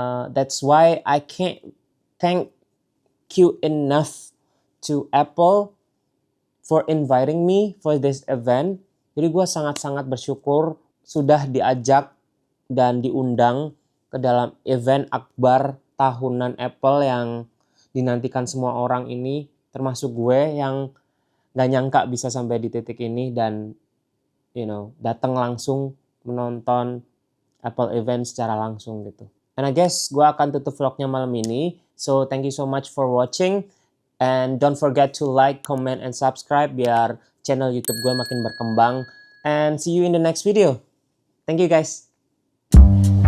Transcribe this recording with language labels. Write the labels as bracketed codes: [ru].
[en] That's why I can't thank you enough to Apple for inviting me for this event. [id] Jadi gue sangat-sangat bersyukur sudah diajak dan diundang ke dalam event akbar tahunan Apple yang dinantikan semua orang ini, termasuk gue yang gak nyangka bisa sampai di titik ini dan datang langsung menonton Apple event secara langsung gitu. [en] And I guess [id] gue akan tutup vlognya malam ini. [en] So thank you so much for watching. And don't forget to like, comment, and subscribe [id] biar channel YouTube gue makin berkembang. [en] And see you in the next video. Thank you guys.